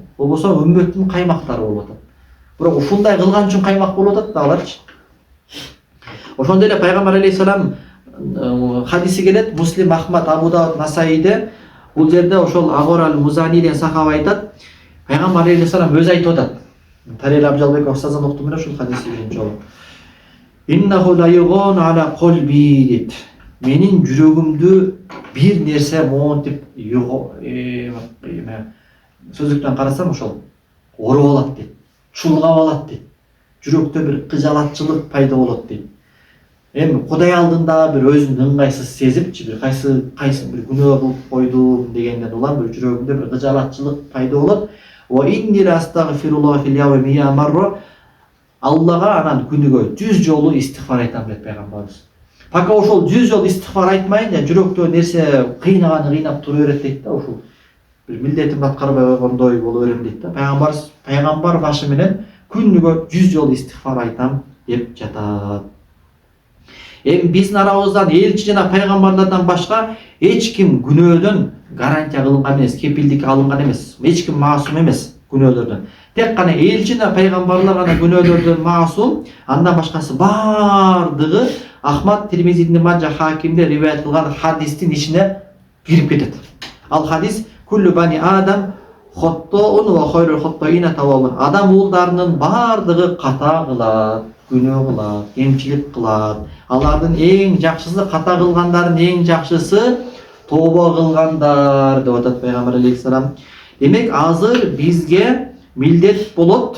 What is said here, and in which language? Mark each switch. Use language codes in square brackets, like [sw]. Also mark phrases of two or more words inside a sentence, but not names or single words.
[ky] Болбосо үммөттүн каймактары болуп атат. Бирок ушундай кылган үчүн каймак болуп атат да аларчы. Ошондой эле пайгамбар алейхиссалам хадиси келет, Муслим, Ахмад, Абу Дауд, Насаиде. Бул жерде ошол Агор ал-Музани деген сахаба айтат, пайгамбар алейхиссалам өзү айтып атат. Тарел Абжалбеков устаздан уктум эле ушул хадисти биринчи жолу. [ar] إنه ليغان على قلبي дейт. [ky] Менин жүрөгүмдү бир нерсе монтип сөзүктөн карасам ошол ороп алат дейт. Чулгап алат дейт. Жүрөктө бир кыжалатчылык пайда болот дейт. Эми Кудай алдында бир өзүн ыңгайсыз сезипчи, бир кайсы бир күнөө кылып койдум дегенден улам бир жүрөгүмдө бир кыжалатчылык пайда болот. [ar] وإني أستغفر الله في اليوم مرة. [ky] Аллага анан күнүгө 100 жолу истигфар айтам дейт пайгамбарыбыз. Пока ошол 100 жолу истигфар айтмайын, жүрөктө нерсе кыйнап тура берет дейт да, ошол бир милдетимди аткарбай койгондой боло берем дейт да. Пайгамбар башы менен күнүгө 100 жолу истигфар айтам деп жатат. Эми биздин арабыздан элчи жана пайгамбарлардан башка эч ким күнөөдөн гарантия кылынган эмес, кепилдик алынган эмес. Эч ким маасум эмес күнөөлөрдөн. Тек гана элчи жана пайгамбарлар гана күнөөлөрдөн маасум, андан башкасы бардыгы Ахмад, Тирмизи, Ибн Мажа, Хакимде риваят кылган хадистин ичине кирип кетет. [ar] Ал хадис كل بني آدم خطاء وخير الخطائين التوابون. [ky] Адам уулдарынын бардыгы ката кылат, күнөө кылат, кемчилик кылат. Алардын эң жакшысы, ката кылгандардын эң жакшысы тооба кылгандар деп атат пайгамбар алейхиссалам. Демек азыр бизге милдет болот.